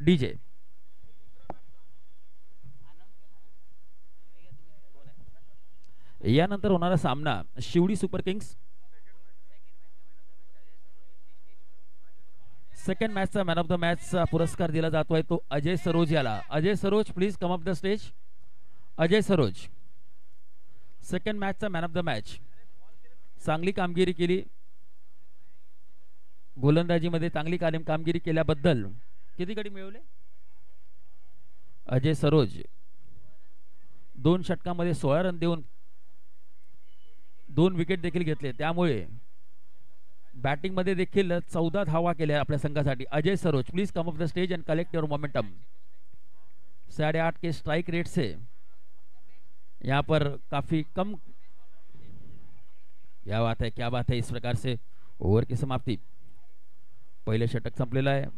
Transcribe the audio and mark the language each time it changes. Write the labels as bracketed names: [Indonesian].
[Marathi] DJ यानंतर होणारा सामना Sewri super Kings. Second मैचचा man of the मॅचचा पुरस्कार दिला जातोय तो अजय सरोज याला। [English] Ajay Saroj please come up the stage. [Marathi] Ajay Saroj second मैचचा man of the match. चांगली कामगिरी केली, गोलंदाजीमध्ये चांगली कामगिरी केल्याबद्दल किती गडी मिळवले अजय सरोज? 2 षटकांमध्ये 16 रन देऊन 2 विकेट देखील घेतले, त्यामुळे बैटिंग मध्ये देखील 14 धावा केल्या आपल्या संघासाठी। [English] Ajay Saroj please come of the stage and collect your momentum. [Hindi] 8.5 के स्ट्राइक रेट से यहाँ पर काफी कम। क्या बात है, क्या बात है। इस प्रकार से ओवर की समाप्ति। [Marathi] पहले षटक संपलेला है।